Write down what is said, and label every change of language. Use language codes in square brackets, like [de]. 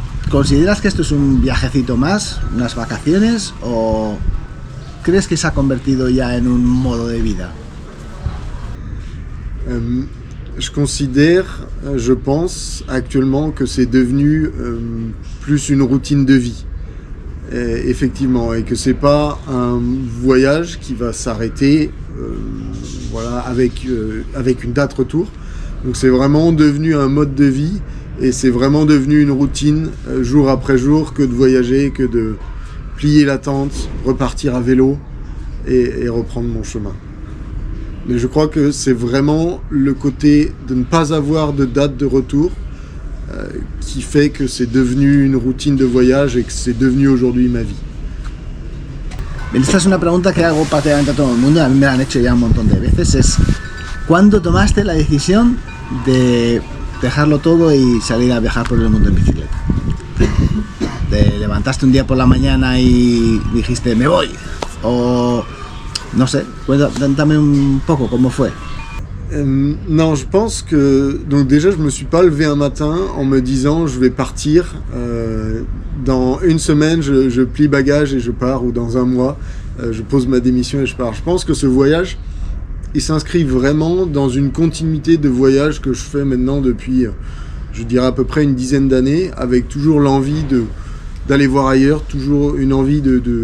[es] ¿Consideras que esto es un viajecito más, unas vacaciones, o crees que se ha convertido ya en un modo de vida? [fr] Je considère, je pense actuellement que c'est devenu plus une routine de vie, effectivement, et que c'est pas un voyage qui va s'arrêter voilà, avec une date retour. Donc c'est vraiment devenu un mode de vie et c'est vraiment devenu une routine jour après jour que de voyager, que de plier la tente, repartir à vélo et reprendre mon chemin. Mais je crois que c'est vraiment le côté de ne pas avoir de date de retour qui fait que c'est devenu une routine de voyage et que c'est devenu aujourd'hui ma vie. [es] Esta es una pregunta que hago prácticamente a todo el mundo, a mí me la han hecho ya un montón de veces, es ¿cuándo tomaste la decisión de dejarlo todo y salir a viajar por el mundo en bicicleta? ¿Te levantaste un día por la mañana y dijiste me voy? O no sé, cuéntame un poco cómo fue. [fr] Non, je pense que... Donc déjà, je me suis pas levé un matin en me disant je vais partir, dans une semaine je plie bagage et je pars, ou dans un mois je pose ma démission et je pars. Je pense que ce voyage, il s'inscrit vraiment dans une continuité de voyage que je fais maintenant depuis, je dirais à peu près une dizaine d'années, avec toujours l'envie d'aller voir ailleurs, toujours une envie de